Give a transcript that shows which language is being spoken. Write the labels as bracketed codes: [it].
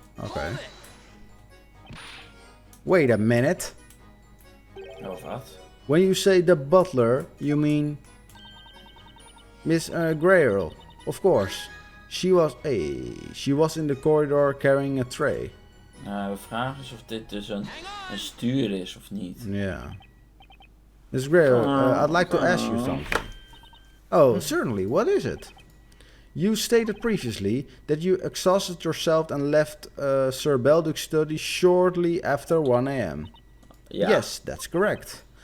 [en] Okay. Wait a minute. [nl] Oh, wat? [en] When you say the butler, you mean Miss Grail, of course. She was in the corridor carrying a tray. [nl] Nou, de vraag is of dit dus een stuur is of niet. [en] Yeah. Miss Grail, I'd like to ask you something. Oh, certainly. What is it? You stated previously that you exhausted yourself and left Sir Belduke's study shortly after 1 a.m. [nl] Ja. [en] Yes, that's correct.